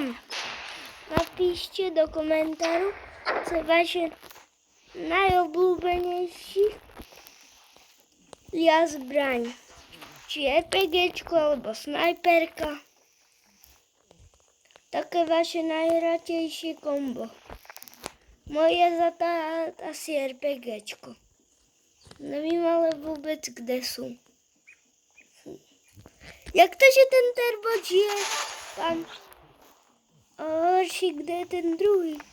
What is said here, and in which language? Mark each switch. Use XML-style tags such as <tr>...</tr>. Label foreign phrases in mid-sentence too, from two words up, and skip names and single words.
<sk>Napíšte do komentáru, co je vaše najobľúbenejší zbraň. Či RPGčko alebo snajperka. Také vaše najradšejšie kombo. Moje zatá asi RPGčko.</sk> <cs>Nevím ale vůbec, kde jsou. Jak to, že ten turbo žije? Tam. A horší, kde je ten druhý?</cs>